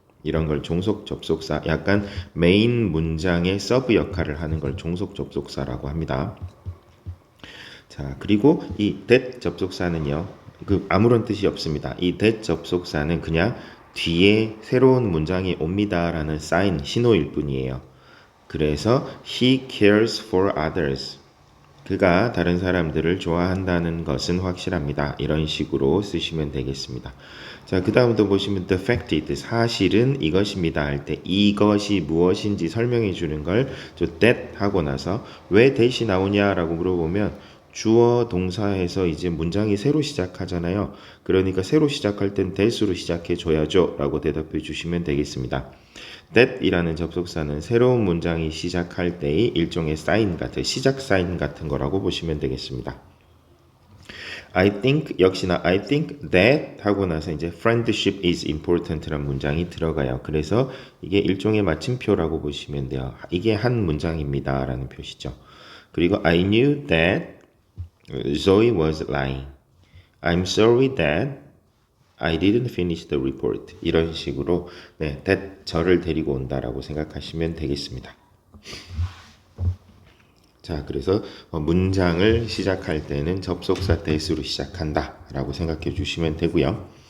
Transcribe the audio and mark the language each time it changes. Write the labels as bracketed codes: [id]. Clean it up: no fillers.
[ko] 이런 걸 종속 접속사, 약간 메인 문장의 서브 역할을 하는 걸 종속 접속사라고 합니다. 자, 그리고 이 that 접속사는요, 아무런 뜻이 없습니다. 이 that 접속사는 그냥 뒤에 새로운 문장이 옵니다라는 사인, 신호일 뿐이에요. [en] 그래서 he cares for others. [ko] 그가 다른 사람들을 좋아한다는 것은 확실합니다. 이런 식으로 쓰시면 되겠습니다. 자, 그 다음도 보시면 [en] the fact is [ko] 사실은 이것입니다 할 때 이것이 무엇인지 설명해 주는 걸 that 하고 나서 왜 that이 나오냐라고 물어보면 주어 동사에서 이제 문장이 새로 시작하잖아요. 그러니까 새로 시작할 땐 that으로 시작해 줘야죠 라고 대답해 주시면 되겠습니다. that이라는 접속사는 새로운 문장이 시작할 때의 일종의 사인 같은 시작 사인 같은 거라고 보시면 되겠습니다. I think 역시나 [en] I think that [ko] 하고 나서 이제 [en] friendship is important [ko] 라는 문장이 들어가요. 그래서 이게 일종의 마침표라고 보시면 돼요. 이게 한 문장입니다 라는 표시죠. [en] 그리고 I knew that Zoe was lying. I'm sorry that I didn't finish the report. [ko] 이런 식으로 that 저를 데리고 온다라고 생각하시면 되겠습니다. 자, 그래서 문장을 시작할 때는 접속사 that으로 시작한다라고 생각해 주시면 되고요.